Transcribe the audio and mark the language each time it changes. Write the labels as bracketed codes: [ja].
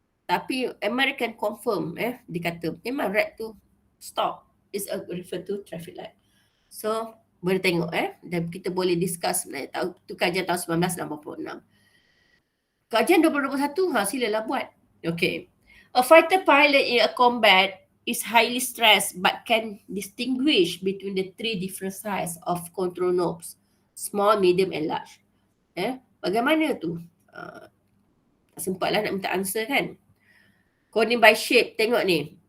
[ms] Tapi [en] American confirm [ms] dia kata memang [en] red [ms] tu [en] stop is a refer to traffic light. [ms] So boleh tengok dan kita boleh discuss sebenarnya tu kajian tahun 1986. Kajian 2021 silalah buat. Okay. [en] A fighter pilot in a combat is highly stressed but can distinguish between the three different size of control knobs, small, medium and large. [ms] Bagaimana tu? Tak sempatlah nak minta answer kan. [en] Coding by shape, [ms] tengok ni.